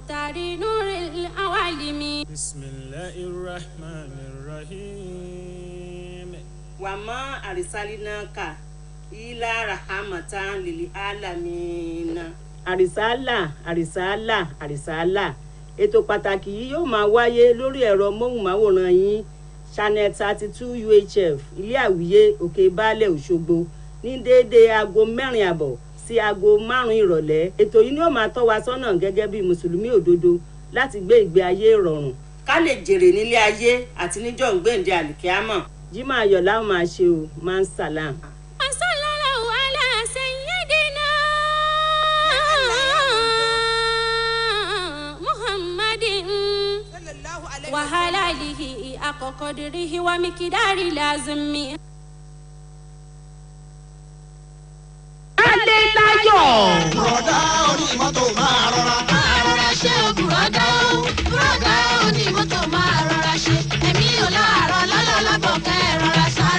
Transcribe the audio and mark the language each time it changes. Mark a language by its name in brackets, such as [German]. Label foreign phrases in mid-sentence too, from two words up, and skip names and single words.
[Arabic] نور العوالم بسم الله الرحمن الرحيم وما أرسلناك إلا رحمة للعالمين. [Yoruba] àrísálà ètò pàtàkì yìí yóò máa wáyé lórí ẹ̀rọ móhùnmáwòrán yín channel 32 UHF ilé àwíyé òkè baálẹ̀ Òṣogbo ní déédéé aago 4:00 sí aago 5 ìrọ̀lẹ́. ètò yìí ni ó máa tọ́ wa sọ́nà gẹ́gẹ́ bí mùsùlùmí òdodo láti gbé ìgbé ayé ìrọ̀rùn ká lè jèrè nílé ayé àti níjọ́ ìgbéǹde àlìkíámọ̀. Jímọ̀ ayọ̀ la ó máa ṣe o man salam. [Arabic] صلى الله على سيدنا محمد وعلى آله حق قدره ومقداره العظيم. [Yoruba] Adélayọ̀. Bùrọ̀dá onímọ́tò máa rọra. Máa rọra ṣe o bùrọ̀dá o. Bùrọ̀dá onímọ́tò máa rọra ṣe. Ẹ̀mí ò láàárọ̀ lálálàbọ̀ kẹ́ ẹ rọra sáré.